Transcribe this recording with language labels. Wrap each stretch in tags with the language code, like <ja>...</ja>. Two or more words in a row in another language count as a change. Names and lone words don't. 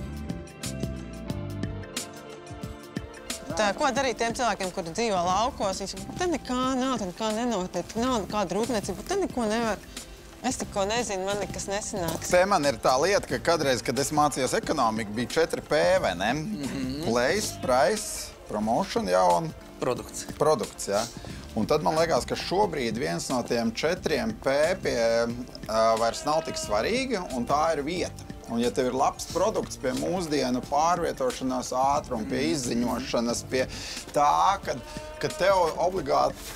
<lv>Ko darīt tiem cilvēkiem, kuri dzīvo laukos? Viņi saka, te nekā nav, te nekā nenotiek, nav nekāda rūpniecība, te neko nevar. Es tikko nezinu, man nekas nesanāks. Te man ir tā lieta, ka kadreiz, kad es mācījos ekonomiku, bija 4P, vai ne?</lv> <en>Place, price, promotion,</en> <lv>jā, un produkts, jā. Un tad man liekas, ka šobrīd viens no tiem 4P vairs nav tik svarīgi, un tā ir vieta. Un ja tev ir labs produkts pie mūsdienu pārvietošanās ātruma, pie izziņošanas, pie tā, kad tev obligāti...</lv>